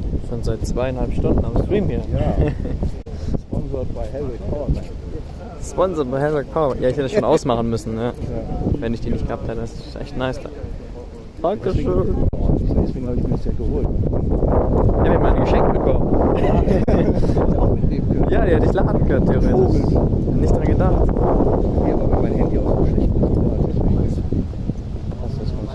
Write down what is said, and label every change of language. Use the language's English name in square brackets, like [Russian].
[German] Schon seit 2,5 Stunden am Stream hier. Ja. [English] Sponsored by Helwig Powerbank. Sponsored by Helwig Powerbank. [German] Ja, ich hätte das schon ausmachen müssen, ne? Wenn ich die nicht gehabt hätte. Das ist echt nice. Dankeschön. Deswegen habe ich mir das ja geholt. Ja, wir haben ein Geschenk bekommen. Ja, die hätte ich laden können, theoretisch. Nicht dran gedacht. Ja, aber mein Handy auch so schlecht ist, deswegen passt das ganz